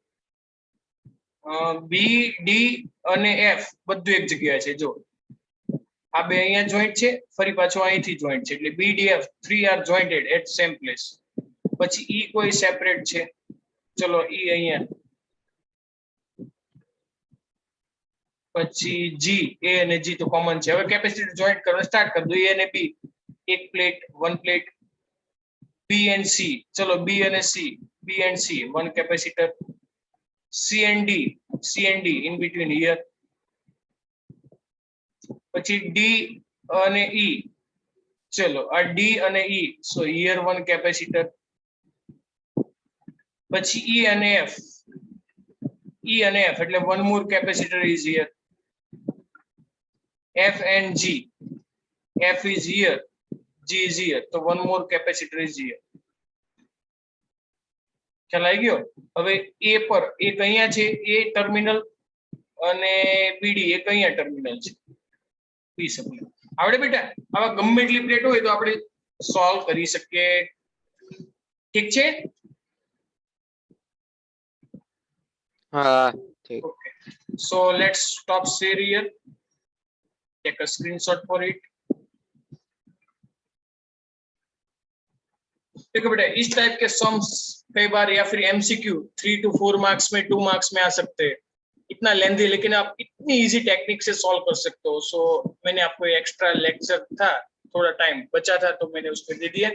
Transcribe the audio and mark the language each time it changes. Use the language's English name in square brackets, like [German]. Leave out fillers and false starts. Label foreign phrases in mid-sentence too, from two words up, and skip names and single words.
[Gujarati] B D અને F બધું એક જગ્યાએ છે જો આ બે અહીંયા જોઈન્ટ છે ફરી પાછો અહીંથી જોઈન્ટ છે એટલે B D F [English] 3 are jointed at same place [Gujarati] પછી E કોઈ સેપરેટ છે ચલો E અહીંયા પછી G A અને G તો કોમન છે હવે [English] capacitor joint [Gujarati] કરવાનું સ્ટાર્ટ કરી દો A અને B એક પ્લેટ [English] one plate [Gujarati] B and C ચલો B અને [English] C B and C one capacitor C and D in between here [Gujarati] પછી D અને E ચલો આ D અને E [English] so here one capacitor [Gujarati] પછી E અને F એટલે [English] one more capacitor is here F and G F is here G is here [Gujarati] તો [English] one more capacitor is here [Gujarati] ખ્યાલ આવી ગયો હવે A પર એક અહીંયા છે A ટર્મિનલ અને BD એક અહીંયા ટર્મિનલ છે B સપ્લાય આવડે બેટા આવા ગમે એટલી પ્લેટ હોય તો આપણે સોલ્વ કરી શકીએ ઠીક છે [Hindi] हाँ ठीक [English] okay so let's stop share here take a screenshot for it [Hindi] देखो बेटा इस टाइप के सम्स कई बार या फिर एमसीक्यू 3 to 4 मार्क्स में 2 मार्क्स में आ सकते हैं इतना लेंदी, लेकिन आप इतनी [English] easy technique [Hindi] से सॉल्व कर सकते हो। सो मैंने आपको [English] extra lecture [Hindi] था, थोड़ा टाइम बचा था तो मैंने उसको दे दिया।